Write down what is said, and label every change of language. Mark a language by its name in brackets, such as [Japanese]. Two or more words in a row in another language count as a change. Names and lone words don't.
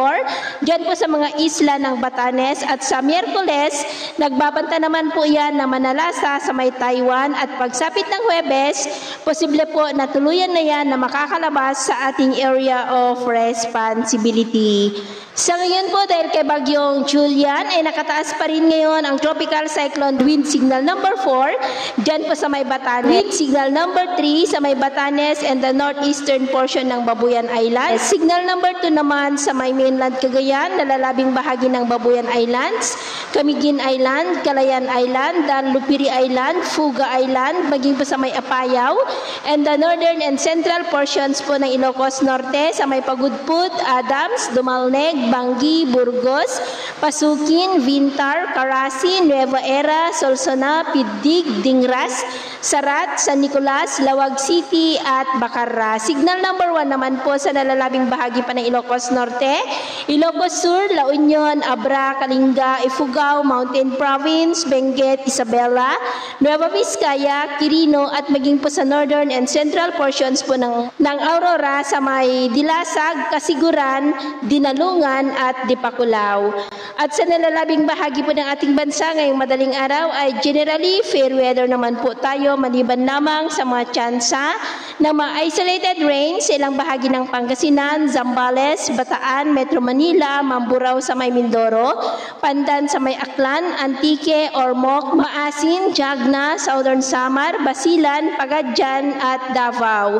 [Filipino] 4 dyan po sa mga isla ng Batanes at sa Miyerkules nagbabanta naman po yan na manalasa sa may Taiwan at pagsapit ng Huwebes, posible po na tuluyan na yan na makakalabas sa ating [English] area of responsibility. [Filipino] Sa ngayon po dahil kay Bagyong Julian ay nakataas pa rin ngayon ang [English] tropical cyclone wind signal number 4 [Filipino] dyan po sa may Batanes, [English] wind signal number 3 [Filipino] sa may Batanes [English] and the northeastern portion [Filipino] ng Babuyan Island, [English] signal number 2 [Filipino] naman sa may mainland Cagayan, nalalabing bahagi ng Babuyan Islands, Camiguin Island, Calayan Island, Dan Lupiri Island, Fuga Island, maging po sa may Apayao, [English] and the northern and central portions [Filipino] po ng Ilocos Norte sa may Pagudpud, Adams, Dumalneg, Bangi, Burgos, Pasukin, Vintar, Carasi, Nueva Era, Solsona, Pidig, Dingras, Sarat, San Nicolas, Lawag City at Bacarra. [English] Signal number 1 [Filipino] naman po sa nalalabing bahagi pa ng Ilocos Norte, Ilocos Sur, La Union, Abra, Kalinga, Ifugao, Mountain Province, Benguet, Isabela, Nueva Vizcaya, Quirino at maging po sa [English] northern and central portions [Filipino] po ng Aurora sa may Dilasag, Kasiguran, Dinalungan at Dipakulaw. At sa nalalabing bahagi po ng ating bansa ngayong madaling araw ay [English] generally fair weather [Filipino] naman po tayo maliban lamang sa mga tsansa ng mga [English] isolated rains [Filipino] sa ilang bahagi ng Pangasinan, Zambales, Bataan, Metro Manila, Mamburao sa may Mindoro, Pandan sa may Aklan, Antique, Ormoc, Maasin, Jagna, Southern Samar, Basilan, Pagadjan at Davao.